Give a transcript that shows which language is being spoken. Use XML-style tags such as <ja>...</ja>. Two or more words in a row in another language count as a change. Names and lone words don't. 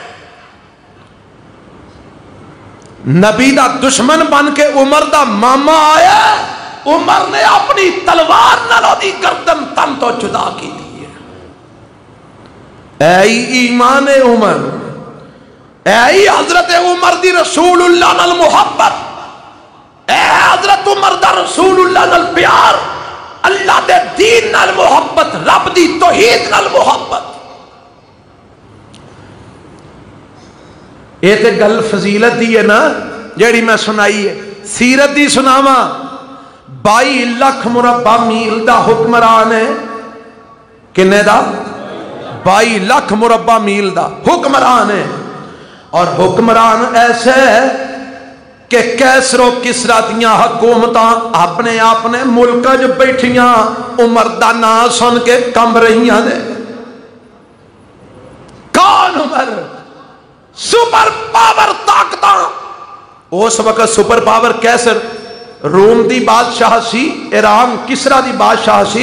<pa>نبی دا دشمن بن کے عمر دا ماما آیا، عمر نے اپنی تلوار نال اودی گردن تن تو جدا کی دی ہے. اے ایمان عمر، اے حضرت عمر دی رسول اللہ نال محبت، اے حضرت عمر دا رسول اللہ نال پیار. اللہ دے دین نال محبت، رب دی توحید نال محبت. یہ تے گل فضیلت دی ہے نا جیڑی میں سنائی ہے. سیرت دی سناواں. 22 لاکھ مربع میل دا حکمران ہے. کنے دا؟ 22 لاکھ مربع میل دا حکمران ہے. اور حکمران ایسے ہے کہ کیسر و کسرا دیاں حکومتاں اپنے اپنے ملکاں جو بیٹھیاں عمر دا نام سن کے کم رہیاں نے. کون عمر؟</pa> <en>سپر پاور</en> <pa>طاقتاں. اس وقت</pa> <en>سپر پاور</en> <pa>کیسر روم دی بادشاہ سی، ایران کسرا دی بادشاہ سی.</pa>